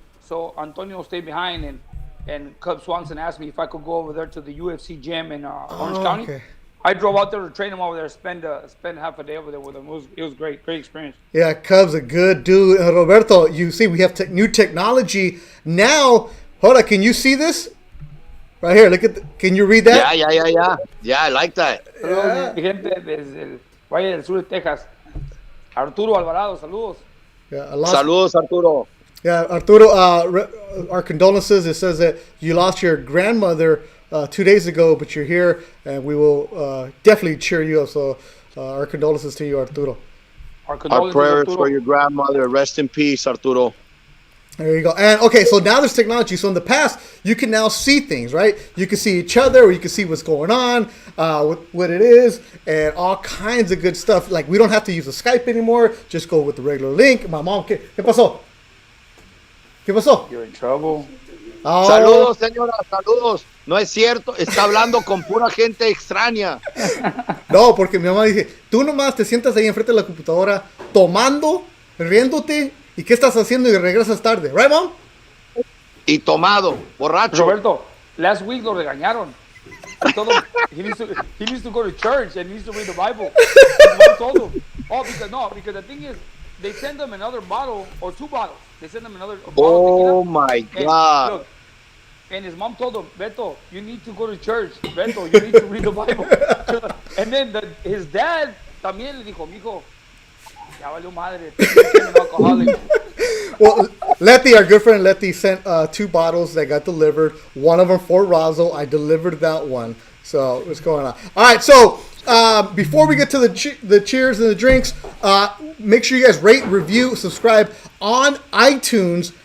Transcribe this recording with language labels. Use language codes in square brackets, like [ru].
[en] So Antonio stayed behind, and Cub Swanson asked me if I could go over there to the UFC gym in Orange County. Okay. I drove out there to train him over there, spend half a day over there with him. It was great experience. Yeah, Cub's a good dude. Roberto, you see we have new technology now. Hold on, can you see this? Right here, look at can you read that? Yeah. Yeah, I like that. [es] Saludos, mi gente desde el Valle del Sur de Texas. Arturo Alvarado, saludos. [en] Yeah, [es] Saludos, Arturo. [en] Yeah, Arturo, our condolences. It says that you lost your grandmother 2 days ago, but you're here, and we will definitely cheer you up. So our condolences to you, Arturo. Our prayers Arturo. For your grandmother. Rest in peace, Arturo. There you go. And okay, so now there's technology. So in the past, you can now see things, right? You can see each other, or you can see what's going on, what it is, and all kinds of good stuff. Like we don't have to use the Skype anymore. Just go with the regular link. My mom, [es] ¿qué pasó? ¿Qué pasó? [en] You're in trouble. Oh. [es] Saludos, señora, saludos. No es cierto, está hablando con pura gente extraña. No, porque mi mamá dice, tú nomás te sientas ahí enfrente de la computadora tomando, riéndote, ¿y qué estás haciendo? Y regresas tarde, [en] right, mom? [es] Y tomado, borracho. [en] Roberto, last week [es] lo regañaron. [en] He told him he needs to go to church and he needs to read the Bible. His mom told him. Because the thing is, they send them another bottle or 2 bottles. They send them another bottle. Oh my God. Look, and his mom told him, Beto, you need to go to church. Beto, you need to read the Bible. And then his dad [es] también le dijo, mijo, ya valió madre. [en] An alcoholic. Well, Letty, our good friend Letty, sent 2 bottles that got delivered. One of them for Razo. I delivered that one. So what's going on? All right, so before we get to the cheers and the drinks, make sure you guys rate, review, subscribe on iTunes.